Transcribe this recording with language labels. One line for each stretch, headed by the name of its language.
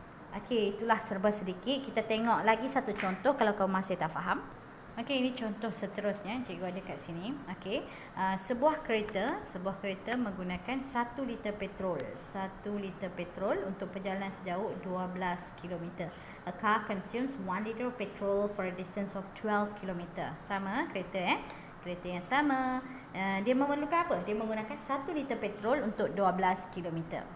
Malay: Okey, itulah serba sedikit. Kita tengok lagi satu contoh kalau kau masih tak faham. Okey, ini contoh seterusnya. Cikgu ada kat sini. Okey, sebuah kereta menggunakan 1 liter petrol. 1 liter petrol untuk perjalanan sejauh 12 km.
English: A car consumes 1 liter of petrol for a distance of 12 km.
Malay: Sama kereta kereta yang sama. Dia memerlukan apa? Dia menggunakan 1 liter petrol untuk 12 km.